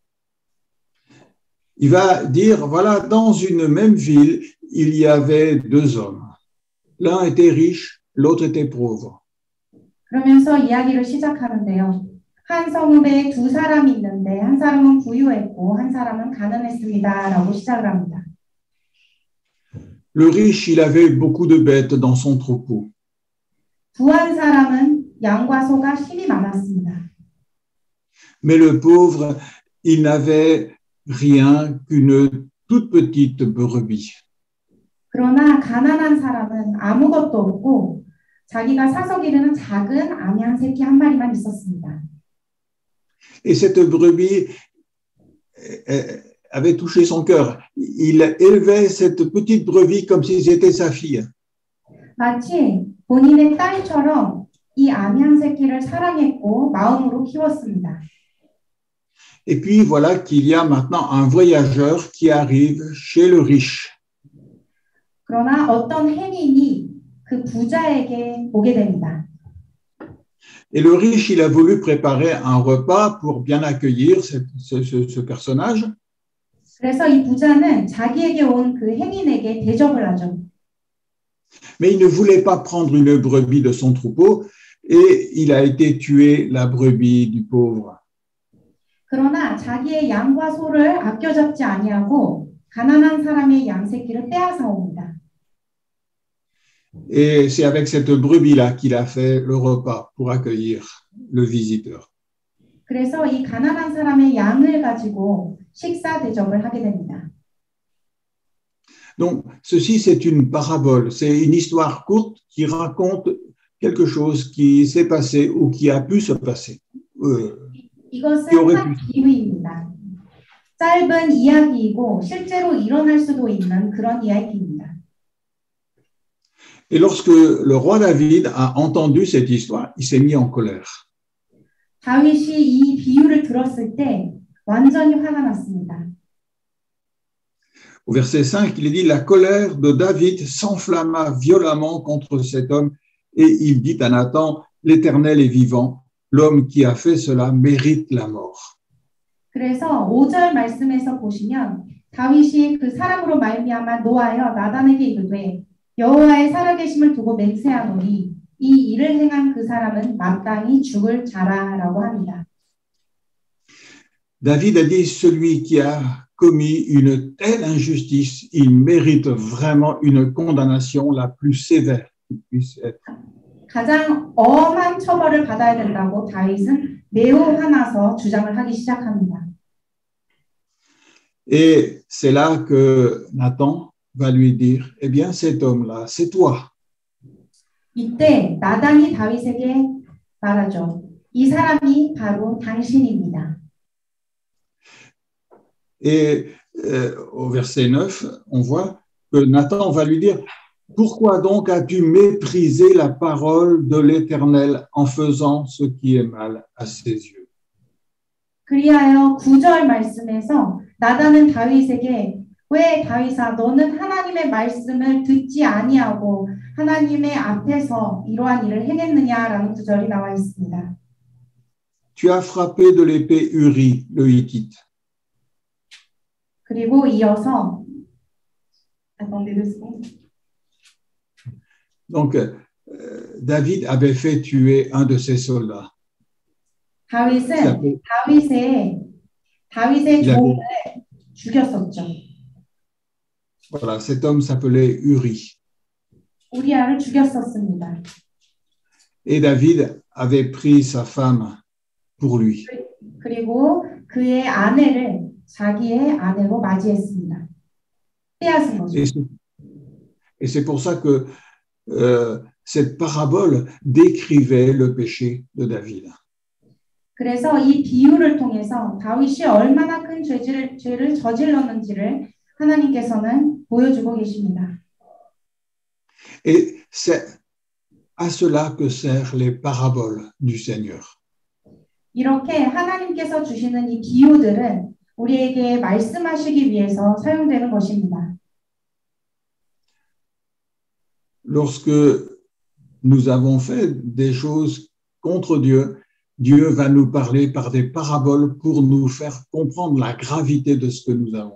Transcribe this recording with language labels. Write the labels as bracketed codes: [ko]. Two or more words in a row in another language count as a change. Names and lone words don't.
[fr] Il va dire, voilà, dans une même ville, il y avait 2 hommes. L'un était riche, l'autre était pauvre. [ko] 그러면서 이야기를 시작하는데요. 한 성읍에 2 사람이 있는데 한 사람은 부유했고 한 사람은 가난했습니다라고 시작을 합니다. [fr] Le riche, il avait beaucoup de bêtes dans son troupeau. [ko] 부한 사람은 양과 소가 힘이 많았습니다. [fr] Mais le pauvre, il n'avait rien qu'une toute petite brebis. [ko] 그러나 가난한 사람은 아무것도 없고 자기가 사서 기르는 작은 암양 새끼 한 마리만 있었습니다. [fr] Et cette brebis avait touché son cœur. Il élevait cette petite brebis comme si c'était sa fille. [ko] 마치 본인의 딸처럼 이 암양 새끼를 사랑했고 마음으로 키웠습니다. [fr] Et puis voilà qu'il y a maintenant un voyageur qui arrive chez le riche. [ko] 그러나 어떤 행인이 그 부자에게 오게 됩니다. [fr] Et le riche, il a voulu préparer un repas pour bien accueillir ce personnage. [ko] 그래서 이 부자는 자기에게 온 그 행인에게 대접을 하죠. [fr] Mais il ne voulait pas prendre une brebis de son troupeau et il a été tué la brebis du pauvre. [ko] 그러나 자기의 양과 소를 아껴 잡지 아니하고 가난한 사람의 양 새끼를 빼앗아 옵니다. [fr] Et c'est avec cette brebis-là qu'il a fait le repas pour accueillir le visiteur. [ko] 그래서 이 가난한 사람의 양을 가지고 식사 대접을 하게 됩니다. [fr] Donc, ceci, c'est une parabole, c'est une histoire courte qui raconte quelque chose qui s'est passé ou qui a pu se passer. [ko] 이것은 한 비유입니다. 짧은 이야기이고 실제로 일어날 수도 있는 그런 이야기입니다. [fr] Et lorsque le roi David a entendu cette histoire, il s'est mis en colère. [ko] 다윗이 이 비유를 들었을 때 완전히 화가 났습니다. [fr] Au verset 5, il est dit, la colère de David s'enflamma violemment contre cet homme et il dit à Nathan, l'Éternel est vivant, l'homme qui a fait cela mérite la mort. [ko] 그래서 5절 말씀에서 보시면 다윗이 그 사람으로 말미암아 노하여 나단에게 이르되 여호와의 살아계심을 두고 맹세하노니 이 일을 행한 그 사람은 마땅히 죽을 자라라고 합니다. [fr] David a dit, celui qui a commis une telle injustice, il mérite vraiment une condamnation la plus sévère qui puisse être. [ko] 가장 엄한 처벌을 받아야 된다고 다윗은 매우 화나서 주장을 하기 시작합니다. [fr] Et c'est là que Nathan va lui dire, eh bien cet homme-là, c'est toi. [ko] 이때 나단이 다윗에게 말하죠. 이 사람이 바로 당신입니다. [fr] Et au verset 9, on voit que Nathan va lui dire « Pourquoi donc as-tu méprisé la parole de l'Éternel en faisant ce qui est mal à ses yeux » [ko] 그리하여 9절 말씀에서 나단은 다윗에게 왜 다윗아 너는 하나님의 말씀을 듣지 아니하고 하나님의 앞에서 이러한 일을 행했느냐라는 구절이 나와 있습니다. [fr] Tu as frappé de l'épée Uri, le Hittite. [ko] 그리고 이어서 [fr] Donc, David avait fait tuer un de ses soldats. [ko] 다윗의 종을 죽였었죠. [fr] Voilà, cet homme s'appelait Uri. [ko] 우리아를 죽였었습니다. [fr] Et David avait pris sa femme pour lui. [ko] 그리고 그의 아내를 자기의 아내로 맞이했습니다. 빼앗은 거죠. [fr] Et c'est pour ça que cette parabole décrivait le péché de David. [ko] 그래서 이 비유를 통해서 다윗이 얼마나 큰 죄를 저질렀는지를 하나님께서는 보여주고 계십니다. [fr] Et c'est à cela que servent les paraboles du Seigneur. [ko] 이렇게 하나님께서 주시는 이 비유들은 우리에게 말씀하시기 위해서 사용되는 것입니다. [fr] Lorsque nous avons fait des choses contre Dieu, Dieu va nous parler par des paraboles pour nous faire comprendre la gravité de ce que nous avons.